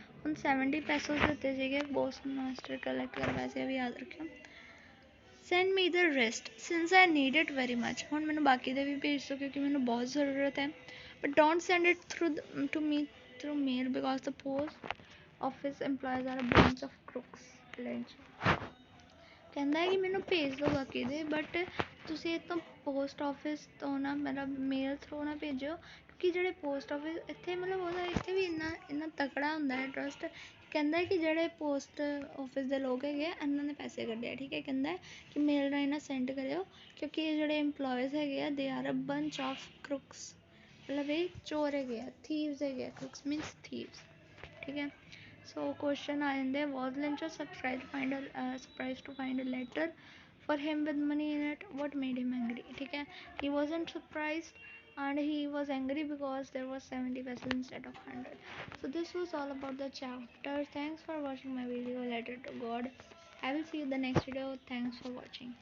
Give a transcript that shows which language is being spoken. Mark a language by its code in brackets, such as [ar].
[pa] ਹੁਣ 70 pesos ਦਿੱਤੇ ਸੀਗੇ ਪੋਸਟਮਾਸਟਰ ਕਲੈਕਟ ਕਰਵਾਇਆ ਸੀ, ਵੀ ਯਾਦ ਰੱਖਿਓ। [en] Send me the rest since I need it very much. [pa] ਹੁਣ ਮੈਨੂੰ ਬਾਕੀ ਦੇ ਵੀ ਭੇਜ ਦਿਓ ਕਿਉਂਕਿ ਮੈਨੂੰ ਬਹੁਤ ਜ਼ਰੂਰਤ ਹੈ, [en] but don't send it to me through mail because the post office employees are a bunch of crooks. [pa] ਕਹਿੰਦਾ ਹੈ ਕਿ ਮੈਨੂੰ ਭੇਜ ਦਿਓ ਬਾਕੀ ਦੇ, ਬਟ ਤੁਸੀਂ ਇੱਥੋਂ ਪੋਸਟ ਆਫਿਸ ਤੋਂ ਨਾ ਮਤਲਬ ਮੇਲ ਥਰੂ ਨਾ ਭੇਜਿਓ, ਕਿਉਂਕਿ ਜਿਹੜੇ ਪੋਸਟ ਆਫਿਸ ਇੱਥੇ ਮਤਲਬ ਉਹਦਾ ਇੱਥੇ ਵੀ ਇੰਨਾ ਤਕੜਾ ਹੁੰਦਾ ਹੈ ਟਰਸਟ। ਕਹਿੰਦਾ ਕਿ ਜਿਹੜੇ ਪੋਸਟ ਆਫਿਸ ਦੇ ਲੋਕ ਹੈਗੇ ਆ, ਇਹਨਾਂ ਨੇ ਪੈਸੇ ਕੱਢੇ ਆ, ਠੀਕ ਹੈ, ਕਹਿੰਦਾ ਕਿ ਮੇਲ ਰਾਹੀਂ ਨਾ ਸੈਂਡ ਕਰਿਓ ਕਿਉਂਕਿ ਇਹ ਜਿਹੜੇ ਇੰਪਲੋਇਜ਼ ਹੈਗੇ ਆ, [en] they are a bunch of crooks, [pa] ਮਤਲਬ ਇਹ ਚੋਰ ਹੈਗੇ ਆ, ਥੀਵਸ ਹੈਗੇ ਆ, ਕਰੂਕਸ ਮੀਨਸ ਥੀਵਸ, ਠੀਕ ਹੈ। [en] So question ਆ ਜਾਂਦੇ, was Lencho surprised to find a letter for him with money in it? What made him angry? [pa] ਠੀਕ ਹੈ, [en] he wasn't surprised, and he was angry because there was 70 vessels instead of 100. So this was all about the chapter. Thanks for watching my video Letter to God. I will see you in the next video. Thanks for watching.